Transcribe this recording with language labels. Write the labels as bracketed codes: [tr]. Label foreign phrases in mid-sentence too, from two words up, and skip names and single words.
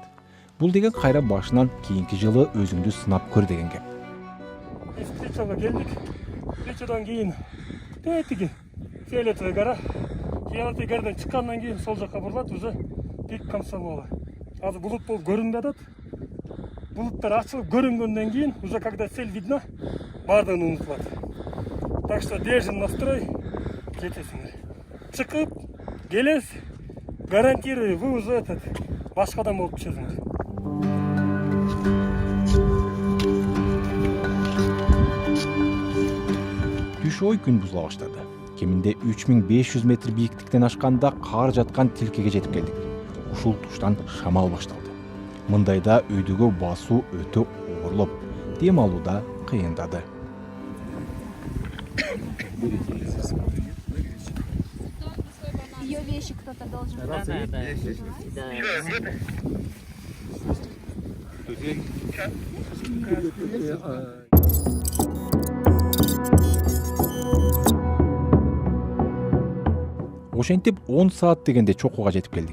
[ky] Бул деген кайра башынан кийинки жылы өзүңдү сынап көр деген кеп. Экспедицияга келдик. Экспедициядан кийин тетиги Фиолетовая гора. Фиолетовая горадан чыккандан кийин сол жакка бурулат, уже пик Комсомола. Азыр булут болуп көрүнүп атат. Булуттар ачылып көрүнгөндөн кийин, [ru] уже когда цель видна, [ky] баардыгын унутулат. [ru] Так что держим настрой, [ky] жетесиңер. Чыкып, келесиз, [ru] гарантирую, вы уже [ky] башка адам болуп түшөсүңөр. Түш ой күн бузула баштады. Кеминде 3500 метр бийиктиктен ашканда кар жаткан тилкеге жетип келдик. ушул туштан шамал башталды. Мындайда өйдөгө басуу өтө оорлоп, дем алууда кыйындады. [ru] Ее вещи кто-то должен [ky] Ошентип 10 саат дегенде чокуга жетип келдик.